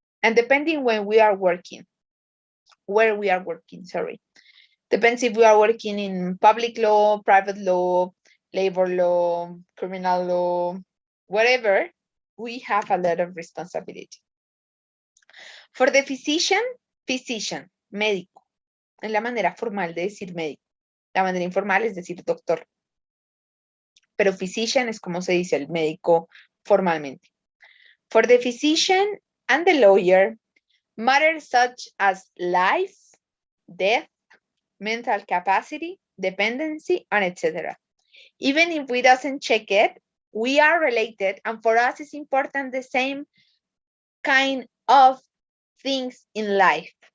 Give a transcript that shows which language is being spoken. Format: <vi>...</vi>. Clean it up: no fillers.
<en>And depending when we are working, where we are working, sorry. Depends if we are working in public law, private law, labor law, criminal law, whatever, we have a lot of responsibility. For the physician, médico.</en> <es>Es la manera formal de decir médico. La manera informal es decir doctor. Pero physician es como se dice el médico formalmente.</es> <en>For the physician and the lawyer, matters such as life, death, mental capacity, dependency, and etc. Even if we doesn't check it, we are related, and for us it's important the same kind of things in life.</en>